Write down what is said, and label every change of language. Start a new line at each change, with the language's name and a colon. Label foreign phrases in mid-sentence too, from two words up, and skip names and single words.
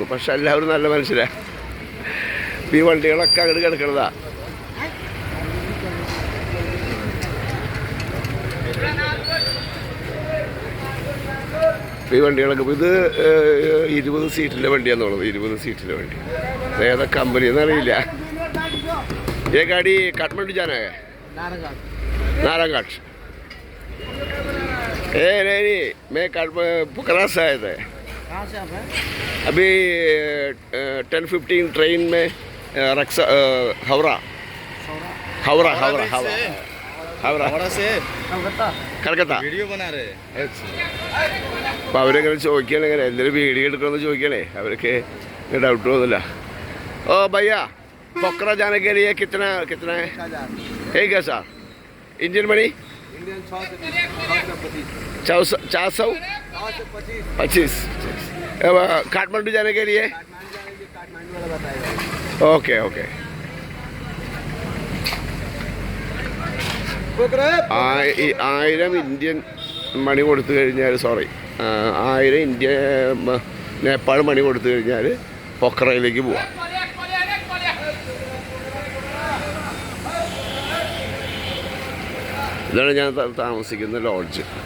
Malayalam: പക്ഷെ എല്ലാവരും നല്ല മനുഷ്യരാണ്. ഈ വണ്ടികളൊക്കെ അങ്ങോട്ട് കിടക്കണതാ. ഈ വണ്ടികളൊക്കെ ഇത് 20 സീറ്റിൻ്റെ വണ്ടിയാണെന്നുള്ളത്. 20 സീറ്റിൻ്റെ വണ്ടി ഏതാ കമ്പനി എന്നറിയില്ല.
Hindi: ये गाड़ी काठमांडू जाना है, नारायणघाट। नहीं, मैं पोखरा से आया था। अभी 10:15 ट्रेन में हावड़ा से कलकत्ता वीडियो बना रहे हैं.
Malayalam: അപ്പോൾ അവരെങ്ങനെ ചോദിക്കുകയാണ്, എങ്ങനെ എന്തെങ്കിലും വീഡിയോ എടുക്കണമെന്ന് ചോദിക്കണേ.
Hindi: അവർക്ക് डाउट होता है. ओ भैया, पोखरा जाने के लिए कितना है? ठीक है सर.
English: Indian money
Hindi: 425. काठमांडू जाने के लिए? काठमांडू वाला बताएगा.
English: okay okay.
Malayalam: 1000
English: Indian money
Malayalam: കൊടുത്തു കഴിഞ്ഞാൽ, സോറി, 1000 നേപ്പാൾ മണി കൊടുത്തു കഴിഞ്ഞാൽ പൊക്രയിലേക്ക് പോവാം. ഇതാണ് ഞാൻ താമസിക്കുന്ന ലോഡ്ജ്.